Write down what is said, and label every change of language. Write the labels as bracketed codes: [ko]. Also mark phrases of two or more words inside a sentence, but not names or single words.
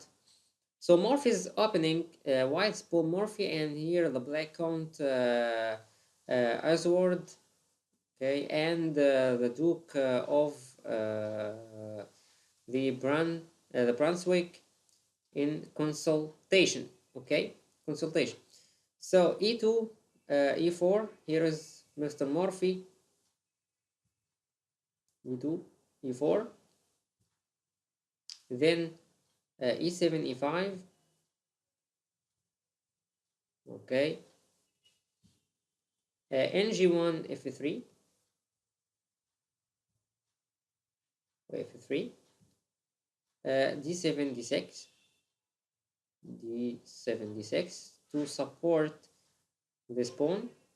[en] So Morphy is opening, white's Paul Morphy, and here the black count Oswald, okay, and the Duke of the Brunswick in consultation. Okay, consultation. So e2, e4. Here is Mr. Morphy. e2, e4. Then e7, e5. Okay. ng1, f3. f3. d7, d6. d7, d6 to support this pawn.